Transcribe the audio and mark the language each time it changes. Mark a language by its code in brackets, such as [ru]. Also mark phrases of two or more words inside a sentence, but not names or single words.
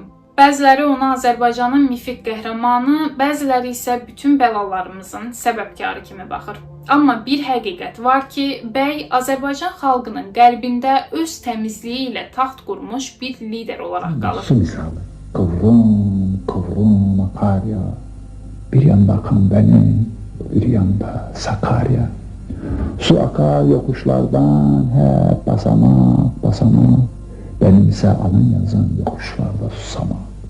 [az] Bəziləri ona Azərbaycanın mifik qəhrəmanı, bəziləri isə bütün bəlalarımızın səbəbkarı kimi baxır. Amma bir həqiqət var ki, bəy Azərbaycan xalqının qəlbində öz təmizliyi ilə taxt qurmuş bir lider olaraq qalır. [tr] Su misalı, kıvrım Sakarya, bir yanda akan benim, bir yanda Sakarya. Su akar yokuşlardan hep basamak, benim ise alın yazan yokuşlarda susamak.